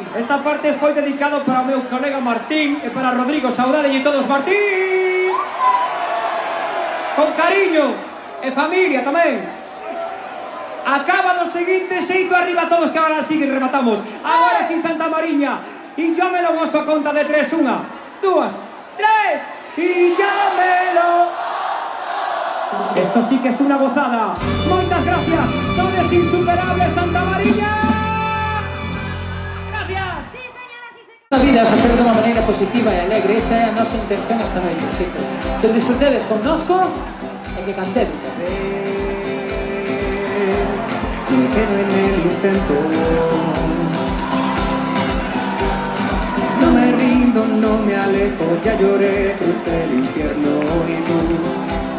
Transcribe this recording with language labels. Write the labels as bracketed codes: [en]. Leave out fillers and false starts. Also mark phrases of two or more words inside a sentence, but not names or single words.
[gl] Esta parte foi dedicado para o meu colega Martín e para Rodrigo, saudade e todos, Martín! Con cariño e familia tamén. Acaba do seguinte xeito, arriba todos, que agora sí que rematamos. Agora sí, Santa Mariña. E llámelo vos a conta de 3, 1, 2, 3. E llámelo. [es] Esto sí que es una gozada. [gl] Moitas gracias. Sodes insuperables, Santa Mariña. Gracias. [es] Sí, señora, sí, señora. [gl] La vida, facer de unha maneira positiva e alegre. Esa é a nosa intención esta noite, chicos. Que disfrutedes connosco e que cantedes. [es] Me quedo en el intento. No me rindo, no me alejo. Ya lloré, crucé el infierno y tú